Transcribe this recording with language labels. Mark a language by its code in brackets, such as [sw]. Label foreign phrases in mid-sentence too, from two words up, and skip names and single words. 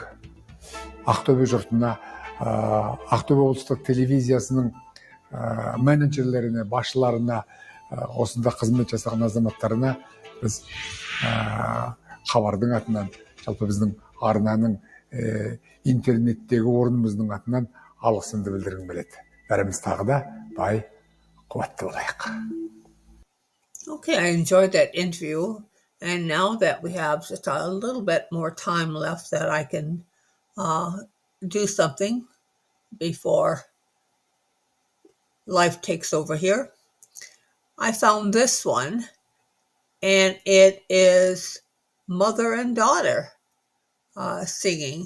[kk] Ақтөбе жұртына, Ақтөбе облыстық телевизиясының менеджерлеріне, басшыларына, осында қызмет жасаған азаматтарына біз хабардың атынан, жалпы біздің арнаның интернеттегі орнымыздың атынан алғысымды білдіргім келеді. Бәріміз тағы да бай, қуатты болайық. [en] Okay, I enjoyed that interview. And now that we have just a little bit more time left that I can do something before life takes over here, I found this one, and it is mother and daughter singing.